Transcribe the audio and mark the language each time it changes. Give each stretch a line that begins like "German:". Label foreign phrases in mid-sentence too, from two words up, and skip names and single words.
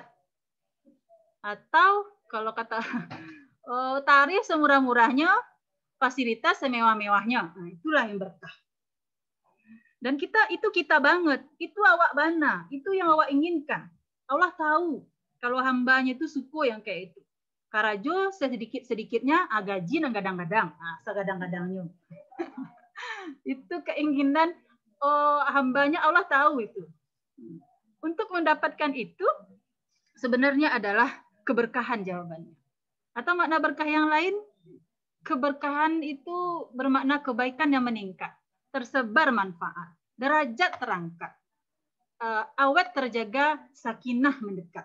Indonesian: Atau kalau kata tarif semurah-murahnya, fasilitas semewah-mewahnya. Nah, itulah yang berkah. Dan kita banget, itu
Minangkabau: awak bana,
Indonesian: itu yang awak inginkan. Allah tahu kalau hambanya itu suku yang kayak itu.
Minangkabau: Karajo sedikit-sedikitnya gaji nang gadang-gadang, segadang-gadangnya.
Indonesian: Itu keinginan hambanya, Allah tahu itu. Untuk mendapatkan itu sebenarnya adalah keberkahan jawabannya. Atau makna berkah yang lain, keberkahan itu bermakna kebaikan yang meningkat, tersebar manfaat, derajat terangkat, awet terjaga, sakinah mendekat.